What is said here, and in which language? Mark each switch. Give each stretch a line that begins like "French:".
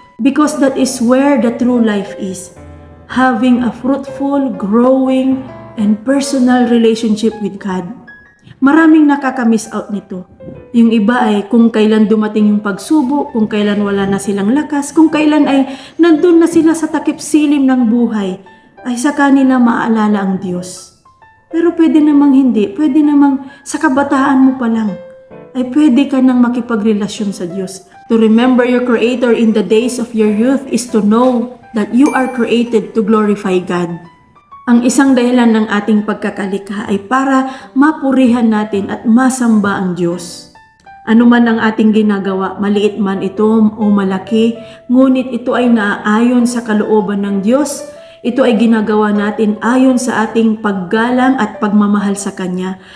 English: Because that is where the true life is. Having a fruitful, growing, and personal relationship with God.
Filipino: Maraming nakaka-miss out nito. Yung iba ay kung kailan dumating yung pagsubok, kung kailan wala na silang lakas, kung kailan ay nandun na sila sa takip silim ng buhay, ay sa kanila maaalala ang Diyos. Pero pwede namang hindi, pwede namang sa kabataan mo pa lang, ay pwede ka nang makipagrelasyon sa Diyos.
English: To remember your Creator in the days of your youth is to know that you are created to glorify God.
Filipino: Ang isang dahilan ng ating pagkakalikha ay para mapurihan natin at masamba ang Diyos. Ano man ang ating ginagawa, maliit man ito o malaki, ngunit ito ay naaayon sa kalooban ng Diyos. Ito ay ginagawa natin ayon sa ating paggalang at pagmamahal sa Kanya.